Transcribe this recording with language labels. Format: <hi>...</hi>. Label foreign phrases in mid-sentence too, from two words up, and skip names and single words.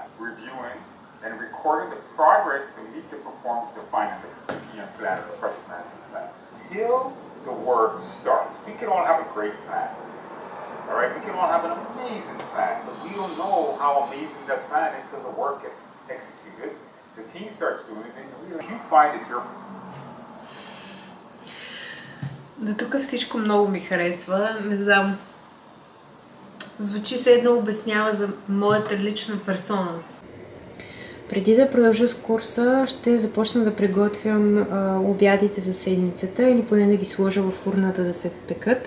<en>Reviewing and recording the progress to meet the performance defined in the PM plan or the project management plan. Till the work starts. We can all have a great plan. All right, we can all have an amazing plan, but we don't know how amazing that plan is till the work gets executed. The team starts doing it, then you find that you're...</en> <bg>До тук всичко много ми харесва, не знам. Звучи се едно обяснява за моята лична персона. Преди да продължа с курса, ще започна да приготвям обядите за седмицата или поне да ги сложа в фурната да се пекат.</bg>